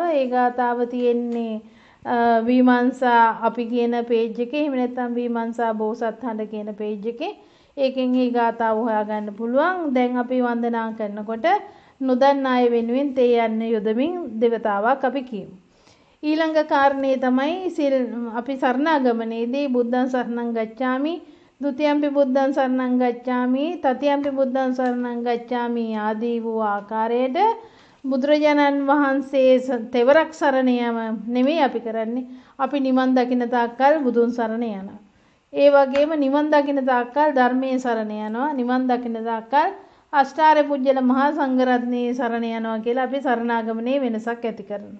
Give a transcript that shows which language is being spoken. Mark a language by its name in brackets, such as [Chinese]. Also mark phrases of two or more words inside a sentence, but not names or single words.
[Sinhala] ඒ ගාතාව තියෙන්නේ විමංශා අපි කියන පේජ් එකේ. එහෙම නැත්නම් විමංශා බෝසත් හඬ කියන පේජ් එකේ. ඒකෙන් මේ ගාතාව හොයාගන්න පුළුවන්. දැන් අපි වන්දනා කරනකොට නොදන්න අය වෙනුවෙන් තේ යන්න යොදමින් දෙවතාවක් අපි කියමු. ඊළඟ කාරණේ තමයි අපි සරණාගමනයේදී [Pali] බුද්ධං සරණං ගච්ඡාමි, ဒုတိယ ම්පි බුද්ධං සරණං ගච්ඡාමි, තතියම්පි බුද්ධං සරණං ගච්ඡාමි [Sinhala] ආදී වූ ආකාරයට බුදුරජාණන් වහන්සේ තෙවරක් සරණ යාම නෙමෙයි අපි කරන්නේ. අපි නිවන් දකින්න තාක්කල් බුදුන් සරණ යනවා. ඒ වගේම නිවන් දකින්න තාක්කල් ධර්මයේ සරණ යනවා. නිවන් දකින්න තාක්කල් අෂ්ටාර්ය පුජ්‍යල මහා සංඝරත්නයේ සරණ යනවා කියලා අපි සරණාගමනයේ වෙනසක් ඇති කරනවා.